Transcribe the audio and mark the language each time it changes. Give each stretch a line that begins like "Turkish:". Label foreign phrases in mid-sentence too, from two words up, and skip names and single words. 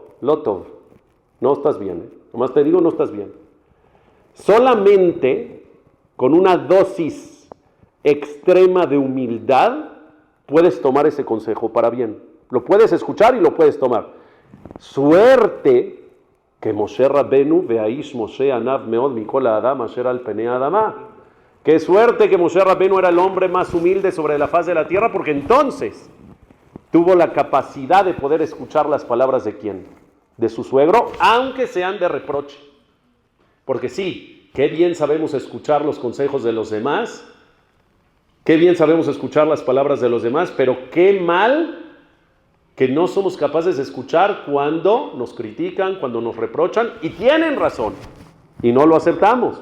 Hebrew: לא טוב,
Spanish: no estás bien, nomás te digo, no estás bien. Solamente con una dosis extrema de humildad puedes tomar ese consejo para bien. Lo puedes escuchar y lo puedes tomar. Suerte que
Hebrew: משה רבנו והאיש משה ענו מאד מכל אדם אשר על פני אדמה.
Spanish: Qué suerte que Moshe Rabbeinu era el hombre más humilde sobre la faz de la tierra, porque entonces tuvo la capacidad de poder escuchar las palabras de quién, de su suegro, aunque sean de reproche. Porque sí, qué bien sabemos escuchar los consejos de los demás, qué bien sabemos escuchar las palabras de los demás, pero qué mal que no somos capaces de escuchar cuando nos critican, cuando nos reprochan, y tienen razón, y no lo aceptamos.